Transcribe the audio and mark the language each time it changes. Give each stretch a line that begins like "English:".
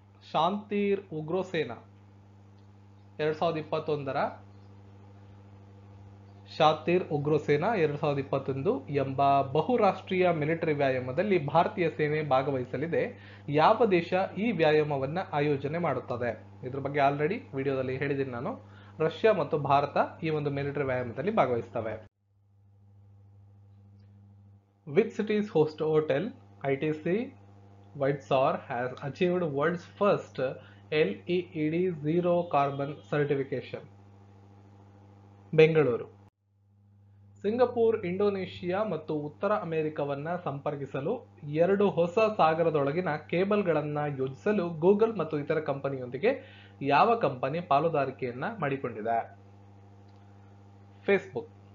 Kannada: ಶಾಂತಿರ್ ಉಗ್ರಸೇನಾ 2021ರ ಶಾತಿರ್ ಉಗ್ರಸೇನಾ 2021 ಎಂಬ ಬಹುರಾಷ್ಟ್ರೀಯ ಮಿಲಿಟರಿ ವ್ಯಾಯಾಮದಲ್ಲಿ ಭಾರತೀಯ ಸೇನೆ ಭಾಗವಹಿಸಲಿದೆ. ಯಾವ ದೇಶ ಈ ವ್ಯಾಯಾಮವನ್ನ ಆಯೋಜನೆ ಮಾಡುತ್ತದೆ? ಇದ್ರ ಬಗ್ಗೆ ಆಲ್ರೆಡಿ ವಿಡಿಯೋದಲ್ಲಿ ಹೇಳಿದ್ದೀನಿ ನಾನು. ರಷ್ಯಾ ಮತ್ತು ಭಾರತ ಈ ಒಂದು military ವ್ಯಾಯಾಮದಲ್ಲಿ ಭಾಗವಹಿಸ್ತವೆ.
English: Which city's hotel ITC Whitesor has achieved world's first
Kannada: LEED zero carbon certification, Bengaluru. Singapore, Indonesia ಮತ್ತು ಉತ್ತರ ಅಮೆರಿಕವನ್ನ ಸಂಪರ್ಕಿಸಲು 2 ಹೊಸ ಸಾಗರದೊಳಗಿನ ಕೇಬಲ್ಗಳನ್ನು ಯೋಜಿಸಲು ಗೂಗಲ್ ಮತ್ತು ಇತರ ಕಂಪನಿಯೊಂದಿಗೆ ಯಾವ ಕಂಪನಿ ಪಾಲುದಾರಿಕೆಯನ್ನ ಮಾಡಿಕೊಂಡಿದೆ? ಫೇಸ್ಬುಕ್.